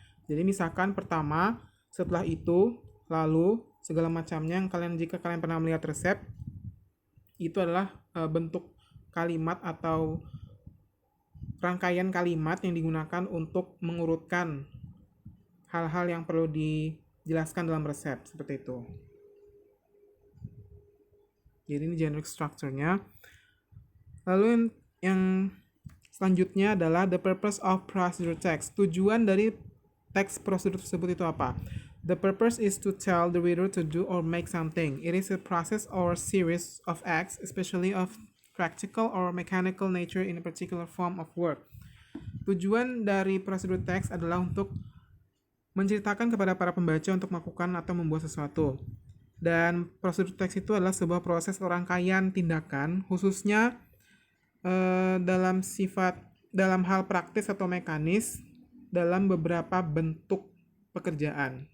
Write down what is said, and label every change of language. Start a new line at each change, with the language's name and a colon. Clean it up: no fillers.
Indonesian: Jadi misalkan pertama, setelah itu, lalu, segala macamnya yang jika kalian pernah melihat resep, itu adalah bentuk kalimat atau rangkaian kalimat yang digunakan untuk mengurutkan hal-hal yang perlu dijelaskan dalam resep, seperti itu. Jadi ini generic structure-nya. Lalu yang selanjutnya adalah
English: the purpose of procedure text.
Indonesian: Tujuan dari teks prosedur tersebut itu apa?
English: The purpose is to tell the reader to do or make something. It is a process or series of acts, especially of practical or mechanical nature in a particular form of work.
Indonesian: Tujuan dari prosedur teks adalah untuk menceritakan kepada para pembaca untuk melakukan atau membuat sesuatu. Dan prosedur teks itu adalah sebuah proses rangkaian tindakan, khususnya dalam hal praktis atau mekanis dalam beberapa bentuk pekerjaan.